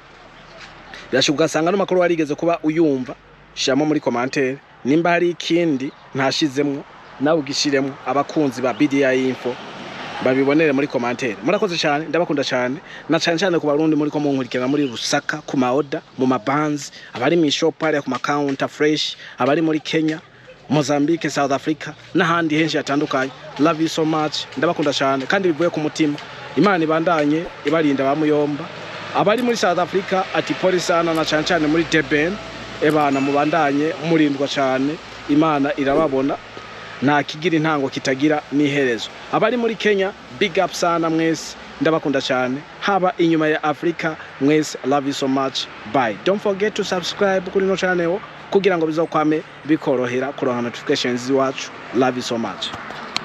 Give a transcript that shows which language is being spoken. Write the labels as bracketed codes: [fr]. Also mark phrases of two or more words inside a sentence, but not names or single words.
[rn] Byashugasanga no makuru warigeze kuba uyumva, shamo muri commentaire nimba hari ikindi ntashizemwo nawe ugishiremwo, abakunzi ba BDI Info babibonere muri commentaire. Murakoze cyane, ndabakunda cyane, na cyane ku Barundi muri ko munkurikirana muri Rusaka ku maoda mu mabands, abari mu shop ari ku counter fresh, abari muri Kenya, Mozambique, South Africa n'ahandi henshi hatandukanye. [en] Love you so much, [rn] ndabakunda cyane kandi bivuye ku mutima. Imana ibandanye ibarinda bamuyomba. Abari muri South Africa ati [sw] poli sana, [rn] na cyane muri Durban ebana mubandanye murindwa cyane, Imana irababona nta kigira intango kitagira n'iherezo. Abari muri Kenya [en] big up [rn] sana mwese, ndabakunda cyane. Haba inyuma ya Africa mwese, [en] love you so much, bye. Don't forget to subscribe [rn] kuri no channel kugira ngo bizokwame bikorohera kuronka notifications iwacu. [en] Love you so much.